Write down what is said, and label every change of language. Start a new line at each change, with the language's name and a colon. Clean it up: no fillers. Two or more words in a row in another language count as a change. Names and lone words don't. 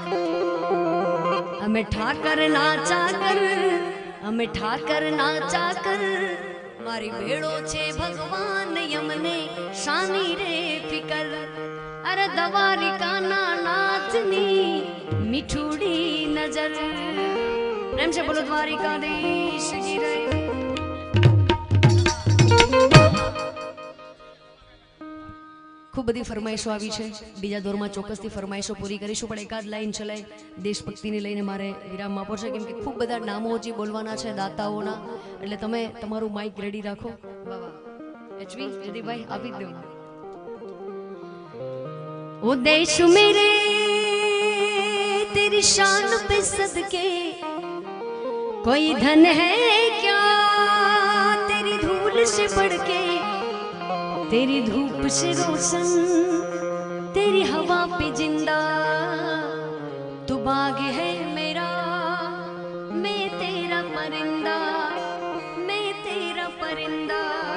Gujarati: હમેં ઠાકર નાચા કર મારી બેડો છે ભગવાન યમને શાની રે ફિકર અરે દ્વારિકા નાથની મીઠૂડી નજર
Hindi: प्रेम से बोलो द्वारिकाधीश की जय।
Gujarati: ખૂબ બધી ફરમાઈશો આવી છે, બીજા દોરમાં ચોક્કસથી ફરમાઈશો પૂરી કરીશું, પણ એકાદ લાઈન ચલાય દેશભક્તિને લઈને મારે વિરામ આપવો છે, કેમ કે ખૂબ બધા નામો હજી બોલવાના છે દાતાઓના, એટલે તમે તમારું માઇક રેડી રાખો. વાહ વાહ, એચવી જયદીપભાઈ આપી જ દો.
Hindi: ओ देश मेरे तेरी शान पे सदके कोई धन है क्या तेरी धूल से बढ़ के, तेरी धूप से रोशन तेरी हवा पे जिंदा, तू बाग है मेरा मैं तेरा परिंदा, मैं तेरा परिंदा.